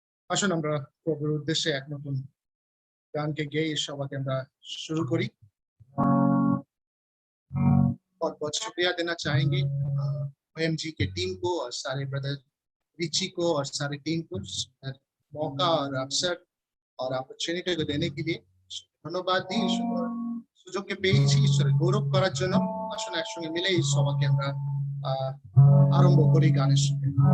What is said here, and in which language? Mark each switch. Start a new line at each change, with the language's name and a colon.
Bangla: আসুন আমরা প্রভুর উদ্দেশ্যে এক নতুন গানকে গেয়ে সবাইকে আমরা
Hindi: शुरू करी। बहुत बहुत शुक्रिया देना चाहेंगे OMG के टीम को और सारे ब्रदर रिची को और सारे टीम को मौका और अवसर और अपॉर्चुनिटी को देने के लिए धन्यवाद दी।
Bangla: সুযোগকে পেয়েছি ঈশ্বরের গৌরব করার জন্য। আসুন একসঙ্গে মিলে এই সভাকে আমরা আরম্ভ করি গানের সঙ্গে।